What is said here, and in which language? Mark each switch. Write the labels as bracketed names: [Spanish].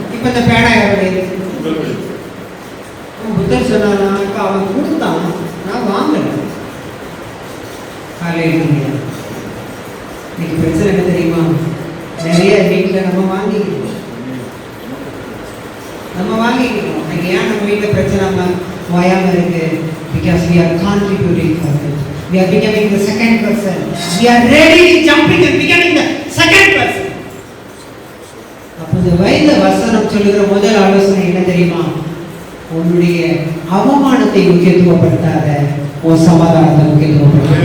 [Tamil] இப்போ இந்த பேனா யாருடையது? புத்தர் சொன்னானா? இப்போ அவன் கொடுத்தான், நான் வாங்கல. ஹalleluya. இன்னைக்கு பிரச்சனை என்ன தெரியுமா? நிறைய வீட்டில் நம்ம வாங்கிக்கிறோம். இன்னைக்கு ஏன் நம்ம வீட்டில் பிரச்சனை வாயாம இருக்கு? [English] Because we are contributing for it. We are becoming the second person. We are ready jumping and becoming the second person. [Tamil] அப்போ இந்த வேத வசனம் சொல்லுகிற முதல் ஆலோசனை என்ன தெரியுமா? உன்னுடைய அவமானத்தை முக்கியத்துவப்படுத்தாத, உன் சமாதானத்தை முக்கியத்துவப்படுத்த.